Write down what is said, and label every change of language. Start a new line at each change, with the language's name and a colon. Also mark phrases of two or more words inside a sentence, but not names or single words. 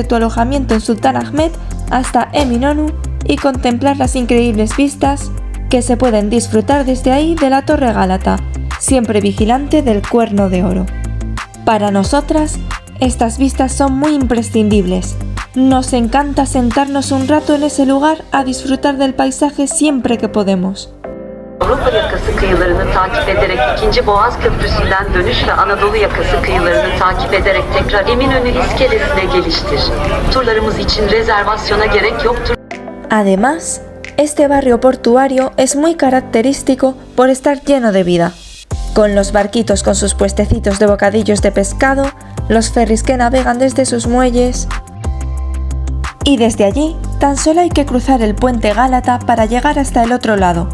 Spanish: tu alojamiento en Sultanahmet hasta Eminönü y contemplar las increíbles vistas que se pueden disfrutar desde ahí de la Torre Gálata, siempre vigilante del Cuerno de Oro. Para nosotras, estas vistas son muy imprescindibles. Nos encanta sentarnos un rato en ese lugar a disfrutar del paisaje siempre que podemos.
Turkish: Avrupa yakası kıyılarını takip ederek 2. Boğaz Köprüsü'nden dönüş ve Anadolu yakası kıyılarını takip ederek tekrar Eminönü iskelesine geliştir. Turlarımız için rezervasyona gerek yoktur.
Spanish: Además, este barrio portuario es muy característico por estar lleno de vida, con los barquitos con sus puestecitos de bocadillos de pescado, los ferries que navegan desde sus muelles. Y desde allí, tan solo hay que cruzar el puente Gálata para llegar hasta el otro lado.